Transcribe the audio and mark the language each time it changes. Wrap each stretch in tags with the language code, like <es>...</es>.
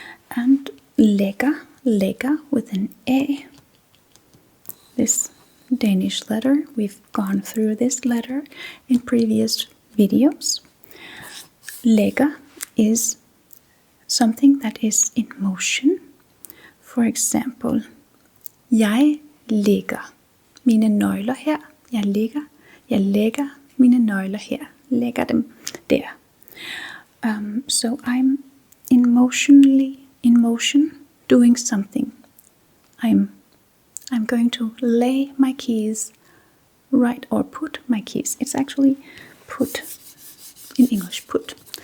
<en>And lægger with an A. This Danish letter, we've gone through this letter in previous videos. Lægger is something that is in motion. For example,</en> <da>jeg lægger mine nøgler her. Jeg lægger mine nøgler her. Lægger dem der.</da> <en>So I'm in motion, doing something. I'm going to lay my keys right, or put my keys. It's actually put in English, put.</en>